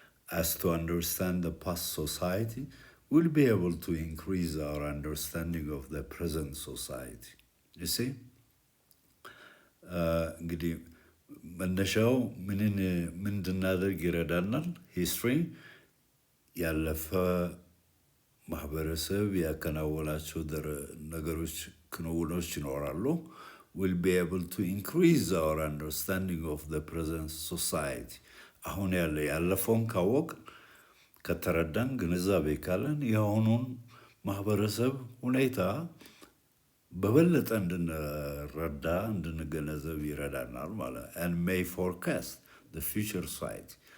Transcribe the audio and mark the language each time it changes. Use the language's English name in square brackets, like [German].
[English] us to understand the past society, we'll be able to increase our understanding of the present society. You see? [Amharic] እንግዲህ መነሻው ምን እንድናደርግ ይረዳናል? ሂስትሪ ያለፈ ማህበረሰብ ያከናወናቸው ነገሮች፣ ክንውኖች ይኖራሉ። [English] will be able to increase our understanding of the present society. [Amharic] አሁን ያለፈውን ካወቅ ከተረዳን፣ ግንዛቤ ካለን የአሁኑን ማህበረሰብ ሁኔታ በበለጠ እንድንረዳ እንድንገነዘብ ይረዳናል ማለት። [English] and may forecast the future society.